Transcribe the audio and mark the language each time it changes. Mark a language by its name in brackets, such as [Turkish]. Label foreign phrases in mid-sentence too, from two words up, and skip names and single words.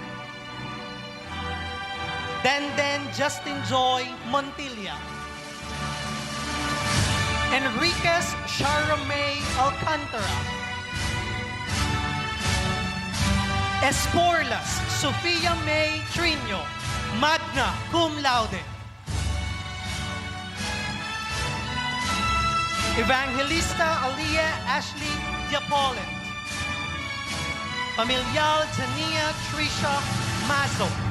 [English] Denden Justin Joy Montilla. Enriquez Sharamay Alcantara. Esporlas Sofia May Trino, [Latin] magna cum laude. [English] Evangelista Alia Ashley Diapolet. Familial Jania Trisha Mazo.